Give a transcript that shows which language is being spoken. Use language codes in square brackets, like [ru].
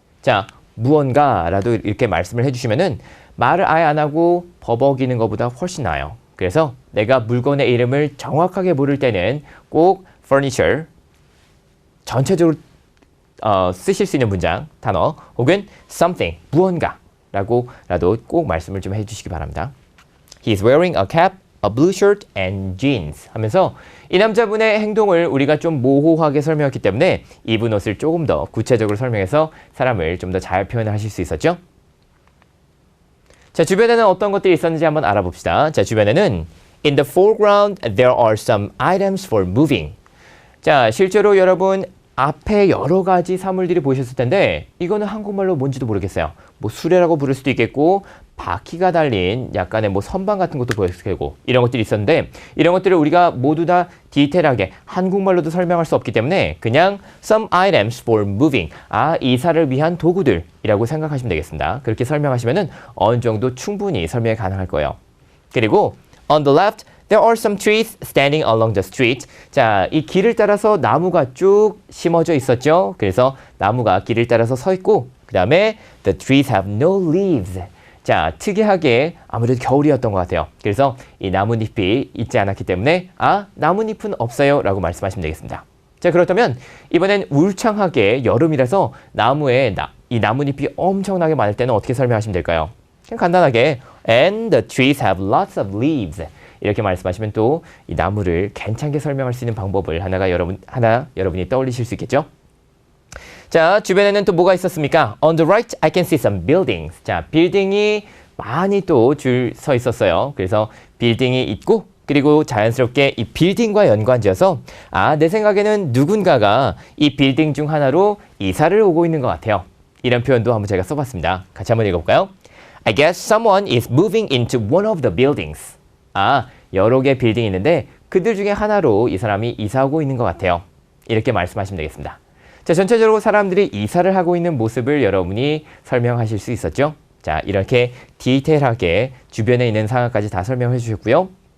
[ko] 자, 무언가라도 이렇게 말씀을 해주시면은 말을 아예 안 하고 버벅이는 것보다 훨씬 나아요. 그래서 내가 물건의 이름을 정확하게 모를 때는 꼭 furniture 전체적으로 쓰실 수 있는 문장, 단어 혹은 something, 무언가라고라도 꼭 말씀을 좀 해주시기 바랍니다. [en] He's wearing a cap, a blue shirt and jeans [ko] 하면서 이 남자분의 행동을 우리가 좀 모호하게 설명했기 때문에 입은 옷을 조금 더 구체적으로 설명해서 사람을 좀 더 잘 표현하실 수 있었죠? 자, 주변에는 어떤 것들이 있었는지 한번 알아봅시다. 자, 주변에는 [en] In the foreground, there are some items for moving. [ko] 자, 실제로 여러분 앞에 여러 가지 사물들이 보이셨을 텐데 이거는 한국말로 뭔지도 모르겠어요. 뭐 수레라고 부를 수도 있겠고 바퀴가 달린 약간의 뭐 선반 같은 것도 보였을 테고 이런 것들이 있었는데 이런 것들을 우리가 모두 다 디테일하게 한국말로도 설명할 수 없기 때문에 그냥 [en] some items for moving [ko] 이사를 위한 도구들이라고 생각하시면 되겠습니다. 그렇게 설명하시면은 어느 정도 충분히 설명이 가능할 거예요. 그리고 [en] on the left There are some trees standing along the street. [ko] 자, 이 길을 따라서 나무가 쭉 심어져 있었죠. 그래서 나무가 길을 따라서 서 있고 그 다음에 [en] The trees have no leaves. [ko] 자, 특이하게 아무래도 겨울이었던 것 같아요. 그래서 이 나뭇잎이 있지 않았기 때문에 나뭇잎은 없어요 라고 말씀하시면 되겠습니다. 자, 그렇다면 이번엔 울창하게 여름이라서 나무에 이 나뭇잎이 엄청나게 많을 때는 어떻게 설명하시면 될까요? 그냥 간단하게 [en] And the trees have lots of leaves. [ko] 이렇게 말씀하시면 또 이 나무를 괜찮게 설명할 수 있는 방법을 하나 여러분이 떠올리실 수 있겠죠? 자, 주변에는 또 뭐가 있었습니까? [en] On the right, I can see some buildings. [ko] 자, 빌딩이 많이 또 줄 서 있었어요. 그래서 빌딩이 있고 그리고 자연스럽게 이 빌딩과 연관지어서 내 생각에는 누군가가 이 빌딩 중 하나로 이사를 오고 있는 것 같아요. 이런 표현도 한번 제가 써봤습니다. 같이 한번 읽어볼까요? [en] I guess someone is moving into one of the buildings. [ko] 여러 개의 빌딩이 있는데 그들 중에 하나로 이 사람이 이사 오고 있는 것 같아요. 이렇게 말씀하시면 되겠습니다. 자, 전체적으로 사람들이 이사를 하고 있는 모습을 여러분이 설명하실 수 있었죠? 자, 이렇게 디테일하게 주변에 있는 상황까지 다 설명해 주셨고요.